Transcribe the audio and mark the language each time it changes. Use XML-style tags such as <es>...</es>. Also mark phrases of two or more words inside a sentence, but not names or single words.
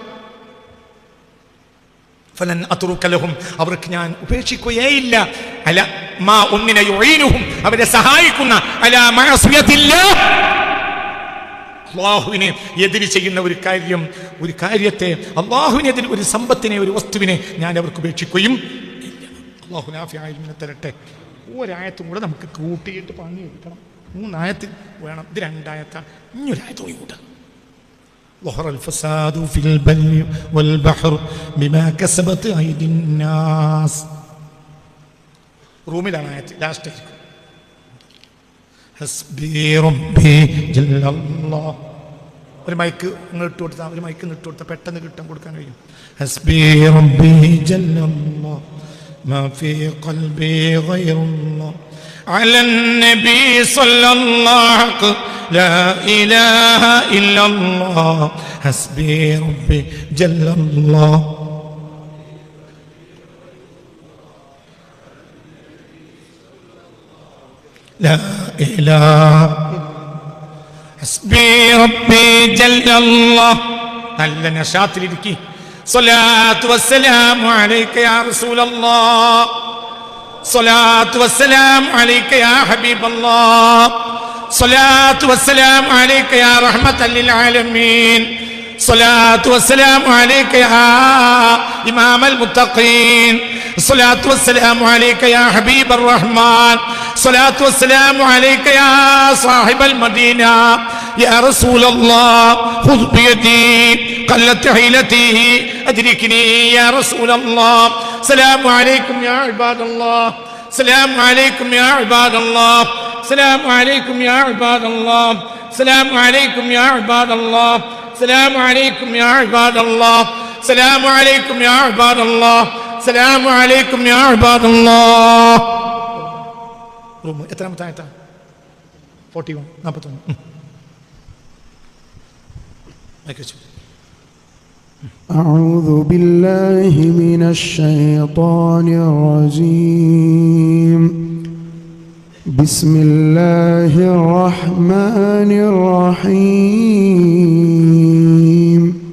<ar>فلن أترك لهم,</ar> <ml>അവർക്ക് ഞാൻ ഉപേക്ഷിക്കുകയില്ല,</ml> <ar>على ما</ar> <ml>ഒന്നിനെ യുഈനുഹും, അവരെ സഹായിക്കുന്ന,</ml> <ar>على معصية الله,</ar> <ml>അല്ലാഹുവിനെ എതിര് ചെയ്യുന്ന ഒരു കാര്യത്തെ, അല്ലാഹുവിനെതിരെ ഒരു സമ്പത്തിനെ, ഒരു വസ്തുവിനെ ഞാൻ അവർക്ക് ഉപേക്ഷിക്കുകയും ഇല്ല. അല്ലാഹു നാഫിയായ ഇൽമിനെ തരട്ടെ. ഒരായത്തും കൂടെ നമുക്ക് കൂട്ടിയിട്ട് പറഞ്ഞു എടുക്കണം. 3 ആയത്ത് വേണം, ഇത് 2 ആയത്താണ്. ഇനിയൊരായത്ത് കൂട്ടാം.</ml> <ar>ظهر الفساد في البر والبحر بما كسبت أيدي الناس.</ar> <ml>റൂമിലാണ് ആയത്ത്, ലാസ്റ്റ് ആയിരിക്കും.</ml> <ar>حسبي ربي جل الله.</ar> <ml>ഒരു മൈക്ക് നിങ്ങൾ ഇട്ട് കൊടുത്താൽ, ഒരു മൈക്ക് ഇട്ട് കൊടുത്താൽ പെട്ടെന്ന് കൊടുക്കാൻ കഴിയും.</ml> <ar>حسبي ربي جل الله ما في قلبي غير الله على النبي صلى الله لا إله إلا الله حسبي ربي جل الله. لا إله حسبي ربي جل الله.</ar> <ml>നല്ല നശാത്തിലിരിക്കി.</ml> <ar>الصلاة والسلام عليك يا رسول الله، الصلاة والسلام عليك يا حبيب الله، الصلاة والسلام عليك يا رحمة للعالمين، الصلاة والسلام عليك يا إمام المتقين، الصلاة والسلام عليك يا حبيب الرحمن، الصلاة والسلام عليك يا صاحب المدينة يا رسول الله خذ بيدي قلت حيلتي أدركني يا رسول الله. السلام عليكم يا عباد الله، السلام عليكم يا عباد الله، السلام عليكم يا عباد الله، السلام عليكم يا عباد الله، السلام عليكم يا عباد الله، السلام عليكم يا عباد الله، السلام عليكم يا عباد الله.</ar> <ml>റൂം എത്രാമത്തെ ആയത്താ? 41 41.</ml> <ar>أعوذ بالله من الشيطان الرجيم. بسم الله الرحمن الرحيم.</ar>